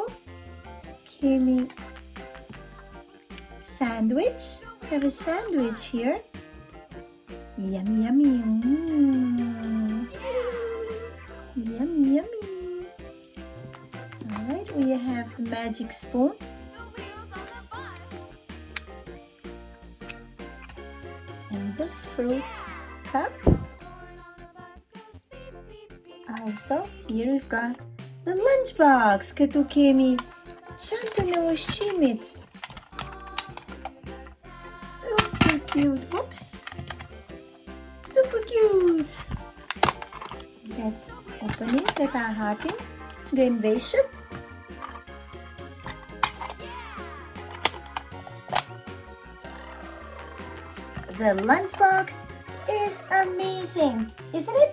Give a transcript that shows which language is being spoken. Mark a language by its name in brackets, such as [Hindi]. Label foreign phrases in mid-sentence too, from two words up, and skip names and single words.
[Albanian] Kemi sandwich. [English] Have a sandwich here. Yummy, yummy. Yummy, yummy. All right, we have the magic spoon. And the fruit cup. Also, here we've got the lunchbox. [Albanian] Këtu kemi canta në ushqimit. [English] Super cute. Oops. Super cute. Let's open it. Let our heart in. Then wash it. The lunchbox is amazing, isn't it?